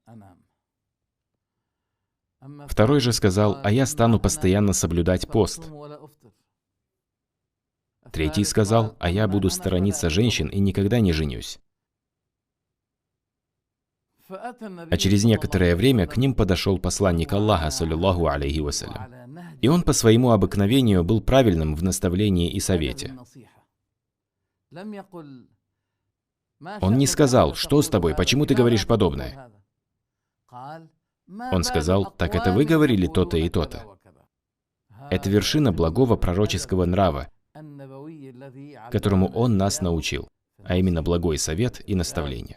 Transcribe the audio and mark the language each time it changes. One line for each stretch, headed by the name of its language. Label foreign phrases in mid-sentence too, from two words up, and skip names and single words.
Russian: Второй же сказал: «А я стану постоянно соблюдать пост». Третий сказал: «А я буду сторониться женщин и никогда не женюсь». А через некоторое время к ним подошел посланник Аллаха,
Arabic: صلى الله عليه وسلم.
Russian: И он по своему обыкновению был правильным в наставлении и совете. Он не сказал: «Что с тобой? Почему ты говоришь подобное?» Он сказал: «Так это вы говорили то-то и то-то». Это вершина благого пророческого нрава, которому он нас научил, а именно благой совет и наставление.